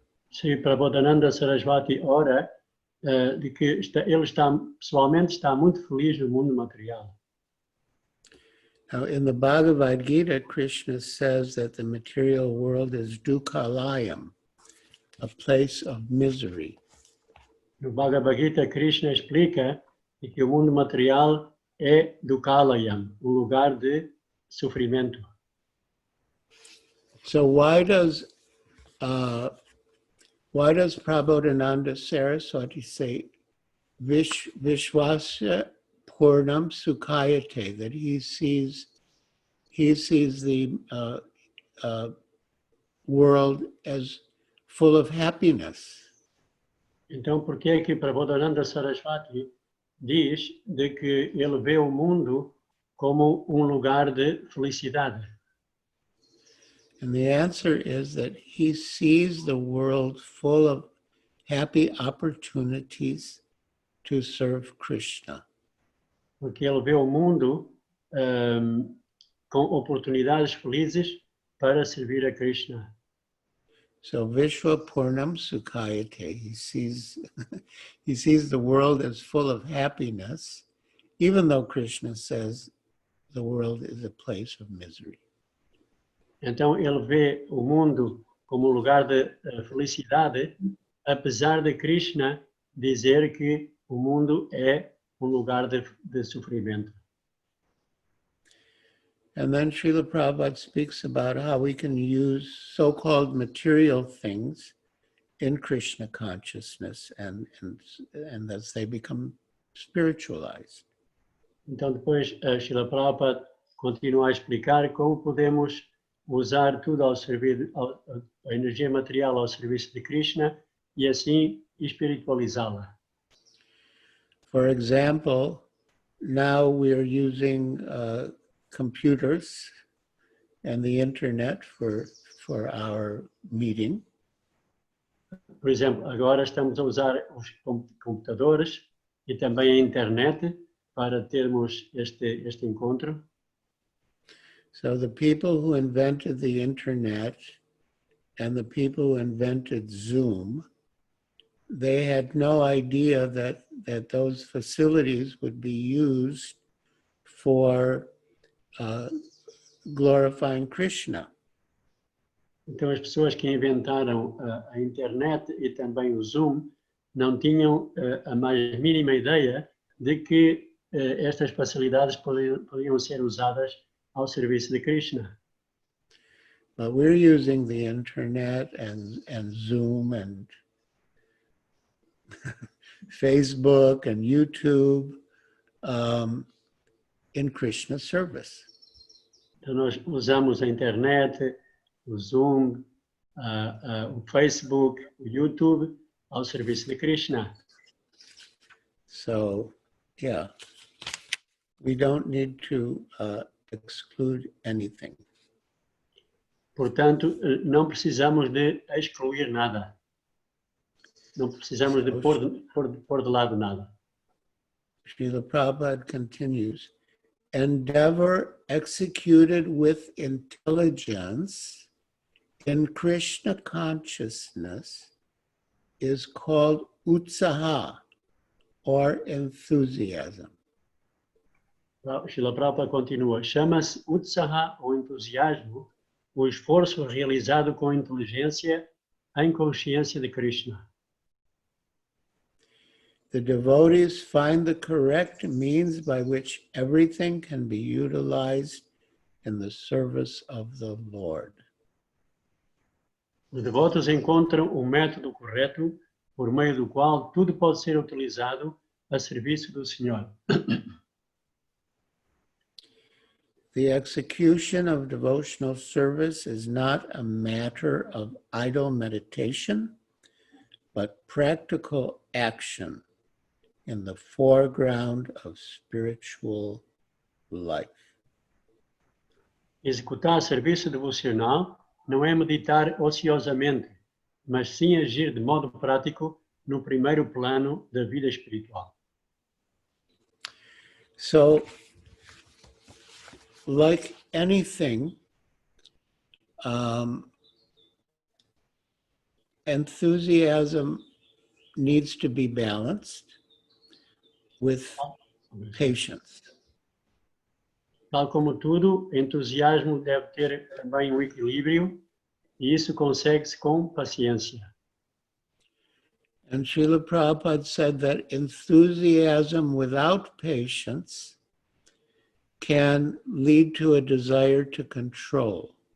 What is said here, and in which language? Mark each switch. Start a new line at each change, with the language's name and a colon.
Portuguese: Sri Prabodhananda Saraswati ora de que ele pessoalmente está muito feliz no mundo material.
English: Now, in the Bhagavad Gita, Krishna says that the material world is dukkhalayam, a place of misery.
Portuguese: No Bhagavad Gita, Krishna explica que o mundo material é Dukkalayam, lugar de sofrimento.
English: So why does Prabodhananda Saraswati say
Sanskrit: Vishwasya Purnam Sukhayate,
English: that he sees the world as full of happiness?
Portuguese: Então, por que é que Prabodhananda Saraswati diz de que ele vê o mundo como lugar de felicidade?
English: And the answer is that he sees the world full of happy opportunities to serve Krishna.
Portuguese: Porque ele vê o mundo com oportunidades felizes para servir a Krishna.
English: So
Sanskrit: Vishwa Purnam Sukhayate,
English: he sees the world as full of happiness, even though Krishna says the world is a place of misery.
Portuguese: Então ele vê o mundo como lugar de felicidade, apesar de Krishna dizer que o mundo é lugar de sofrimento.
English: And then Srila Prabhupada speaks about how we can use so-called material things in Krishna consciousness and as they become spiritualized.
Portuguese: Então depois Srila Prabhupada continua a explicar como podemos usar tudo ao serviço, a energia material ao serviço de Krishna e assim espiritualizá-la.
English: For example, now we are using computers and the internet for our meeting.
Portuguese: Por exemplo, agora estamos a usar os computadores e também a internet para termos este encontro.
English: So the people who invented the internet and the people who invented Zoom, they had no idea that those facilities would be used for glorifying Krishna.
Portuguese: Então as pessoas que inventaram a internet e também o Zoom não tinham a mais mínima ideia de que estas facilidades podiam ser usadas ao serviço de Krishna.
English: But we're using the internet and Zoom and Facebook and YouTube in Krishna service.
Portuguese: Então nós usamos a internet, o Zoom, o Facebook, o YouTube ao serviço de Krishna.
English: So, yeah, we don't need to exclude anything.
Portuguese: Portanto, não precisamos de excluir nada. Não precisamos de pôr de lado nada.
English: Srila Prabhupada continues, endeavor executed with intelligence in Krishna consciousness is called utsaha, or enthusiasm.
Portuguese: Srila Prabhupada continua, chama-se utsaha ou entusiasmo, o esforço realizado com inteligência em consciência de Krishna.
English: The devotees find the correct means by which everything can be utilized in the service of the Lord.
Portuguese: Os devotos encontram o método correto por meio do qual tudo pode ser utilizado a serviço do Senhor.
English: The execution of devotional service is not a matter of idle meditation, but practical action in the foreground of spiritual life.
Portuguese: Executar serviço devocional não é meditar ociosamente, mas sim agir de modo prático no primeiro plano da vida espiritual.
English: So, like anything, enthusiasm needs to be balanced with patience.
Portuguese: Tal como tudo, entusiasmo deve ter também um equilíbrio, e isso consegue-se com paciência.
English: And Srila Prabhupada said that enthusiasm without patience can lead to a desire to control.